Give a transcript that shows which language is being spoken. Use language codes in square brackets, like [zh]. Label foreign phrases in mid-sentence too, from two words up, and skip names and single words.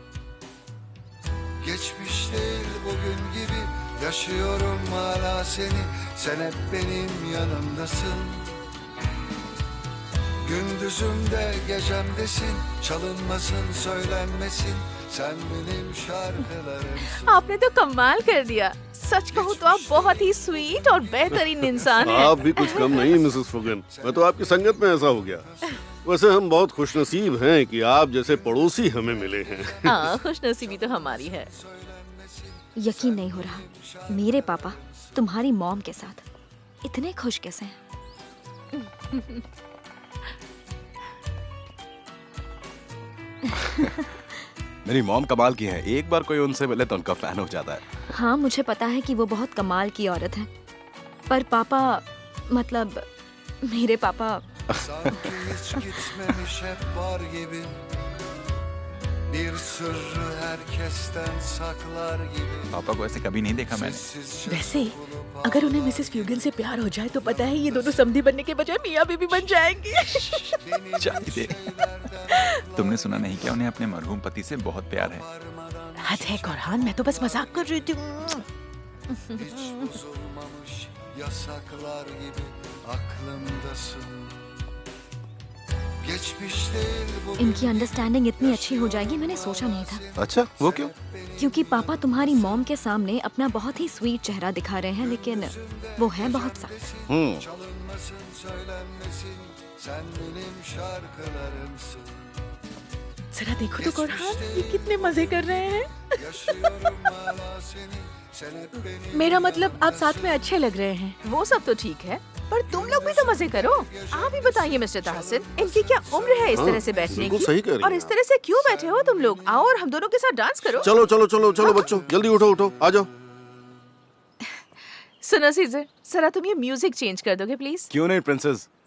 [tr] Geçmiş değil bugün gibi yaşıyorum hala seni, sen hep benim yanımdasın. Gündüzümde gecemdesin, çalınmasın söylenmesin, sen benim şarkılarımsın. [hi] आपने तो कमाल कर दिया। सच कहूँ तो आप बहुत ही स्वीट और बेहतरीन इंसान हैं। आप भी कुछ कम नहीं मिसेस फुगन, मैं तो आपकी संगत में ऐसा हो गया। वैसे हम बहुत खुशनसीब हैं कि आप जैसे पड़ोसी हमें मिले हैं। हाँ, खुशनसीबी तो हमारी है। यकीन नहीं हो रहा, मेरे पापा तुम्हारी मॉम के साथ इतने खुश कैसे हैं? मेरी मॉम कमाल की है, एक बार कोई उनसे मिले तो उनका फैन हो जाता है। हाँ, मुझे पता है कि वो बहुत कमाल की औरत है, पर पापा मतलब मेरे पापा [tr] Sanki hiç gitmemiş hep var gibi, bir sırrı herkesten saklar gibi. [hi] पापा को ऐसे कभी नहीं देखा मैंने। [tr] Sessizce [hi] वैसे अगर उन्हें मिसेस फ्यूगन से प्यार हो जाए तो पता है ये दोनों समधी बनने के बजाय मियाँ बीवी बन जाएंगे। चाय दे। तुमने सुना नहीं क्या, उन्हें अपने मरहूम पति से बहुत प्यार है। हद है कोरहान, मैं तो बस मजाक कर रही थी। [tr] hiç bozulmamış yasaklar gibi aklımdasın. Geçmiş değil bugün. [hi] इनकी अंडरस्टैंडिंग इतनी अच्छी हो जाएगी मैंने सोचा नहीं था। अच्छा, वो क्यों? क्योंकि पापा तुम्हारी मॉम के सामने अपना बहुत ही स्वीट चेहरा दिखा रहे हैं, लेकिन वो है बहुत सख्त। [tr] Çalınmasın söylenmesin, sen benim şarkılarımsın. [hi] जरा देखो तो कोरहान, ये कितने मजे कर रहे हैं। [tr] Yaşıyorum hala seni, sen hep benim. [hi] मेरा मतलब आप साथ में अच्छे लग रहे हैं। वो सब तो ठीक है, पर तुम लोग भी तो मजे करो। आप ही बताइए मिस्टर ताहसिन, इनकी क्या उम्र है इस हाँ, तरह से बैठने बिल्कुल की? सही कह रही और हैं इस तरह से क्यों बैठे हो तुम लोग? आओ और हम दोनों के साथ डांस करो। चलो चलो चलो चलो बच्चों, जल्दी उठो उठो, आ जाओ। सुनो सीजर, जरा तुम ये [en] music change [hi] कर दोगे प्लीज?